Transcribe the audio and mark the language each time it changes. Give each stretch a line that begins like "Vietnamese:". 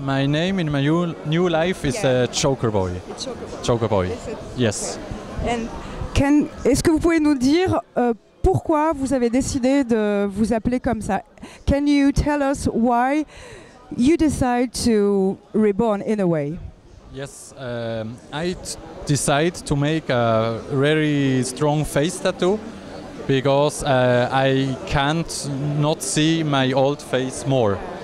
English: My name in my new life is Joker Boy. Joker Boy. Yes.
French: Est-ce que vous pouvez nous dire pourquoi vous avez décidé de vous appeler comme ça?
English: Can you tell us why you decide to reborn in a way? Yes, I decide to make a very strong face tattoo because I can't not see my old face more.